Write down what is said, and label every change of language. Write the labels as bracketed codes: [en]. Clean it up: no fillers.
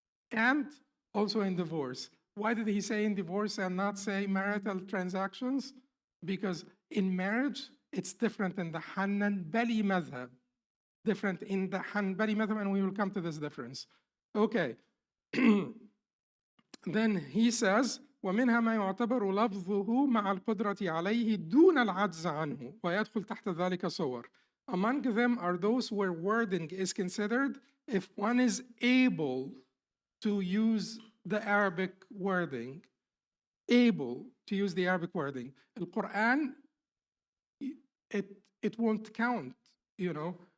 [en] And also in divorce. Why did he say in divorce and not say marital transactions? Because in marriage, it's different in the Hanbali madhab. Different in the Hanbali madhab, and we will come to this difference. Okay. [ar] Then he says, ومنها ما يعتبر لفظه مع القدرة عليه دون العجز عنه ويدخل تحت ذلك صور. [en] Among them are those where wording is considered if one is able to use the Arabic wording, able to use the Arabic wording. The Quran, it won't count, you know.